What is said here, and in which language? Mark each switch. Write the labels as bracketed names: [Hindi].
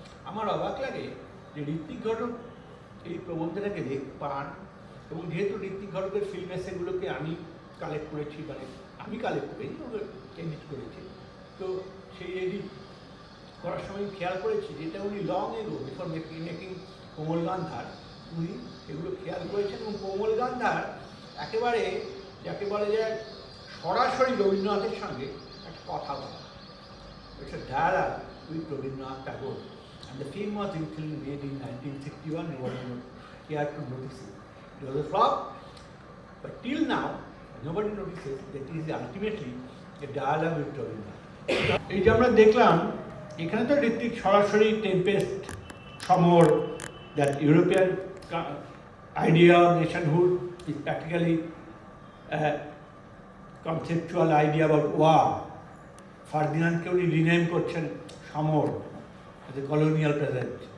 [Bangla] আমার অবাক লাগে যে ঋত্বিক ঘটক এই প্রবন্ধটাকে পান, এবং যেহেতু ঋত্বিক ঘটকের ফিল্ম এসেগুলোকে আমি কালেক্ট করেছি, মানে আমি কালেক্ট করেছি, এডিট করেছি, তো সেই এডিট করার সময় খেয়াল করেছি যেটা উনি [English] long ago before making [Bangla] কোমল গান্ধার উনি এগুলো খেয়াল করেছেন। এবং কোমল গান্ধার একেবারে যাকে বলে যায় সরাসরি রবীন্দ্রনাথের সঙ্গে একটা কথা বলা, [English] It's a dialogue with Rabindranath Tagore. And the film was initially made in 1961. He had to notice it. It was a flop, but till now, nobody notices that it is ultimately a dialogue with Rabindranath. [Bangla] এই যে আমরা দেখলাম এখানে তো ঋত্বিক সরাসরি Tempest Samar [English] That European idea of nationhood is practically a conceptual idea about war. [Bangla] ফার্দিনান্দকে উনি rename করছেন সমর [English] as a colonial present.